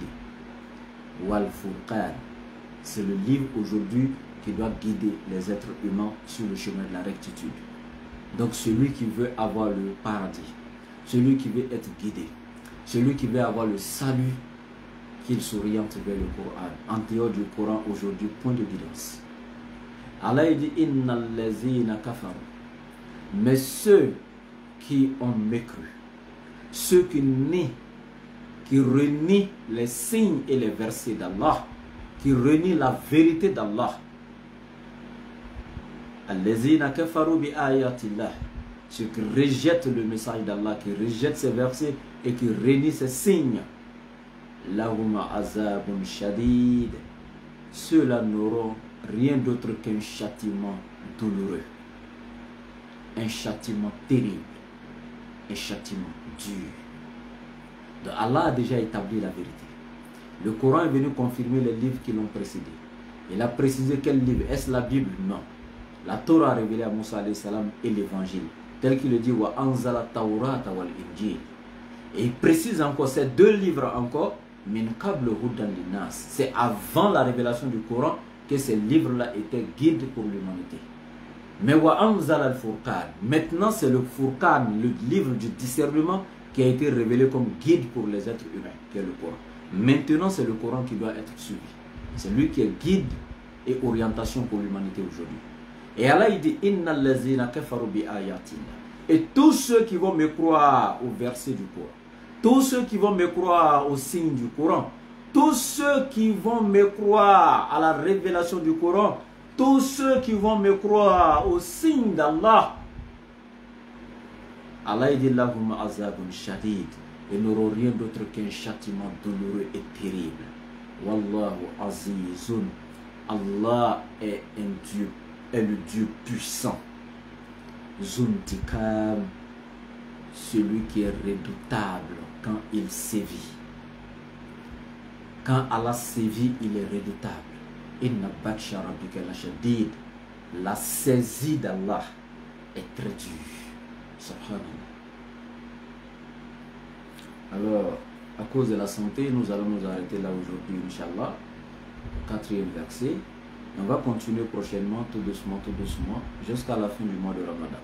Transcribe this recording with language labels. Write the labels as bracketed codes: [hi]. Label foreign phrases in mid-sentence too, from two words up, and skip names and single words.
[ar] والفرقان, [fr] c'est le livre aujourd'hui qui doit guider les êtres humains sur le chemin de la rectitude. Donc celui qui veut avoir le paradis, celui qui veut être guidé, celui qui veut avoir le salut, qu'il s'oriente vers le Coran. En dehors du Coran aujourd'hui, point de guidance. [ar] Allah dit إن الذين كفروا. [fr] Mais ceux qui ont mécru, ceux qui nient, qui renient les signes et les versets d'Allah, qui renient la vérité d'Allah, [ar] الذين كفروا بآيات الله, [fr] ceux qui rejettent le message d'Allah, qui rejettent ses versets et qui renient ses signes, [ar] لهم عذاب شديد, [fr] ceux-là n'auront rien d'autre qu'un châtiment douloureux, un châtiment terrible, un châtiment dur. Donc Allah a déjà établi la vérité. Le Coran est venu confirmer les livres qui l'ont précédé. Il a précisé quel livre. Est-ce la Bible? Non. La Torah a révélé à Moussa [ar] عليه السلام [fr] et l'évangile, tel qu'il le dit [ar] وأنزل التوراة والإنجيل. [fr] Et il précise encore ces deux livres encore, [ar] من قبل هدى للناس. [fr] C'est avant la révélation du Coran que ces livres-là étaient guides pour l'humanité. [ar] Mais وأنزل الفرقان, [fr] maintenant c'est le Furqan, le livre du discernement, qui a été révélé comme guide pour les êtres humains, qui est le Coran. Maintenant c'est le Coran qui doit être suivi. C'est lui qui est guide et orientation pour l'humanité aujourd'hui. Et Allah il dit [ar] إن الذين كفروا بآياتنا. [fr] Et tous ceux qui vont me croire au verset du Coran, tous ceux qui vont me croire au signe du Coran, tous ceux qui vont me croire à la révélation du Coran, tous ceux qui vont me croire au signe d'Allah, Allah dit [ar] لهم عذاب شديد, [fr] et n'auront rien d'autre qu'un châtiment douloureux et terrible. [ar] والله عزيز, [fr] Allah est un Dieu, est le Dieu puissant. Zuntikam, celui qui est redoutable quand il sévit. Quand Allah sévit, il est redoutable. [ar] إن بطش ربك لشديد. [fr] La saisie d'Allah est très dure. Subhanallah. Alors, à cause de la santé, nous allons nous arrêter là aujourd'hui, Inch'Allah. 4e verset. On va continuer prochainement, tout doucement, jusqu'à la fin du mois de Ramadan.